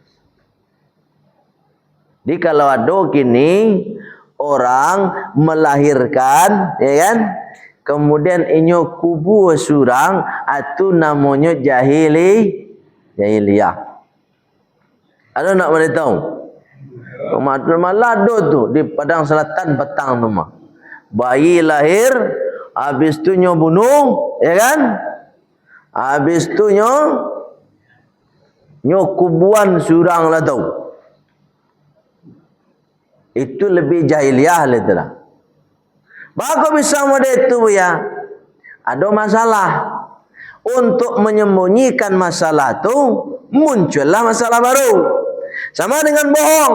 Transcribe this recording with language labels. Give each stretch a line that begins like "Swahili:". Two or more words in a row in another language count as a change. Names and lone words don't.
Indonesian: Jadi kalau ada kini orang melahirkan, ya kan?
Minangkabau: Kemudian inyo kubur surang, itu namanya jahiliyah.
Indonesian: Ada nak boleh tahu?
Minangkabau: Malah tu di Padang Selatan petang tu mah. Bayi lahir, habis tu nyo bunuh, ya kan? Habis tu nyo kubuan surang lah tahu.
Indonesian: Itu lebih jahiliyah lah tu lah. Bagus bisa model itu ya. Ada masalah. Untuk menyembunyikan masalah tu muncullah masalah baru. Sama dengan bohong.